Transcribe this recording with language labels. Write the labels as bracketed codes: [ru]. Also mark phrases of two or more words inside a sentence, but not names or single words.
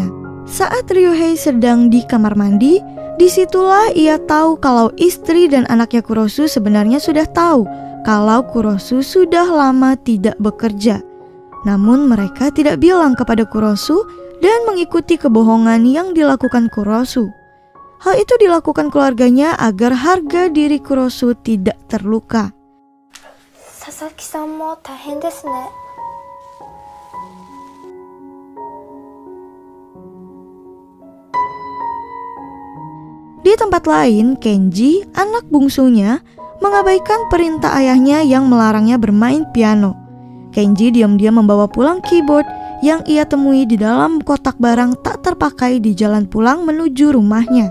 [id] Saat Ryuhei sedang di kamar mandi, disitulah ia tahu kalau istri dan anaknya Kurosu sebenarnya sudah tahu kalau Kurosu sudah lama tidak bekerja. Namun mereka tidak bilang kepada Kurosu dan mengikuti kebohongan yang dilakukan Kurosu. Hal itu dilakukan keluarganya agar harga diri Kurosu tidak terluka. [ja] 佐々木さんもだへんですね. [id] Di tempat lain, Kenji, anak bungsunya, mengabaikan perintah ayahnya yang melarangnya bermain piano. Kenji diam-diam membawa pulang keyboard yang ia temui di dalam kotak barang tak terpakai di jalan pulang menuju rumahnya.